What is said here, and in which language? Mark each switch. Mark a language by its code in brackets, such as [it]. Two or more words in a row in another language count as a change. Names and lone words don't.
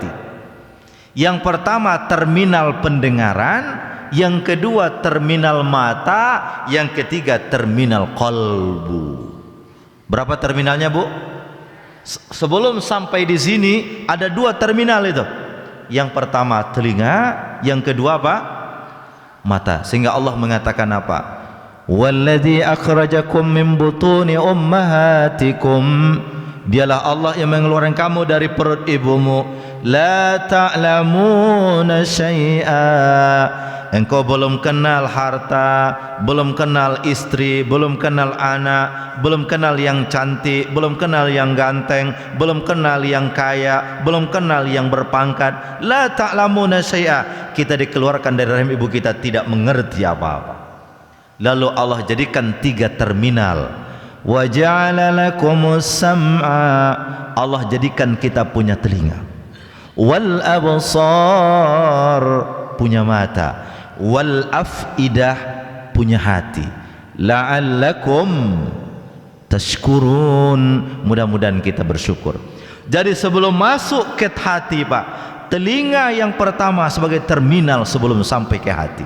[id] Yang pertama terminal pendengaran, yang kedua terminal mata, yang ketiga terminal kalbu. Berapa terminalnya, Bu? Sebelum sampai di sini ada 2 terminal itu. Yang pertama telinga, yang kedua apa? Mata. Sehingga Allah mengatakan apa? [ar] والذي أخرجكم من بطون أمهاتكم, [id] dialah Allah yang mengeluarkan kamu dari perut ibumu. [ar] لا تعلمون شيئا, [id] engkau belum kenal harta, belum kenal istri, belum kenal anak, belum kenal yang cantik, belum kenal yang ganteng, belum kenal yang kaya, belum kenal yang berpangkat. [ar] لا تعلمون شيئا, [id] kita dikeluarkan dari rahim ibu kita tidak mengerti apa-apa. Lalu Allah jadikan 3 terminal. [ar] وجعل لكم السمع, [id] Allah jadikan kita punya telinga, [ar] والأبصار, [id] punya mata, [ar] والأفئدة, [id] punya hati, [ar] لعلكم تشكرون, [id] mudah-mudahan kita bersyukur. Jadi sebelum masuk ke hati Pak, telinga yang pertama sebagai terminal sebelum sampai ke hati.